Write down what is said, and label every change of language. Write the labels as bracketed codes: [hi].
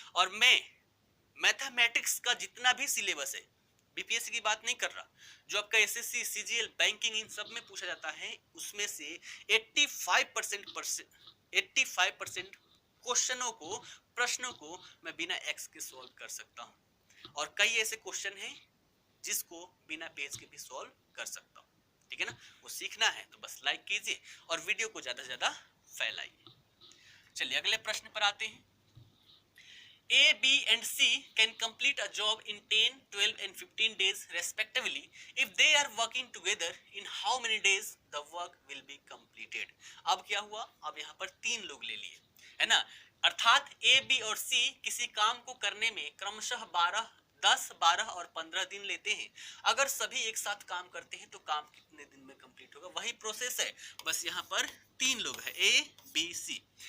[hi] और मैं मैथमेटिक्स का जितना भी सिलेबस है, बीपीएससी की बात नहीं कर रहा, जो आपका एसएससी, सीजीएल, बैंकिंग इन सब में पूछा जाता है, उसमें से 85% क्वेश्चनों को, प्रश्नों को मैं बिना एक्स के सॉल्व कर सकता हूं। और कई ऐसे क्वेश्चन हैं जिसको बिना पेज के भी सॉल्व कर सकता हूं। ठीक है ना, वो सीखना है तो बस लाइक कीजिए और वीडियो को ज्यादा से ज्यादा फैलाइए। चलिए अगले प्रश्न पर आते हैं। [en] A, B and C can complete a job in 10, 12 and 15 days respectively. If they are working together, in how many days the work will be completed? [hi] अब क्या हुआ, अब यहाँ पर 3 लोग ले लिए, है ना, अर्थात A, B और C किसी काम को करने में क्रमशः 12 10, 12 और 15 दिन लेते हैं। अगर सभी एक साथ काम करते हैं तो काम कितने दिन में कंप्लीट होगा? वही प्रोसेस है, बस यहाँ पर 3 लोग हैं, ए बी सी।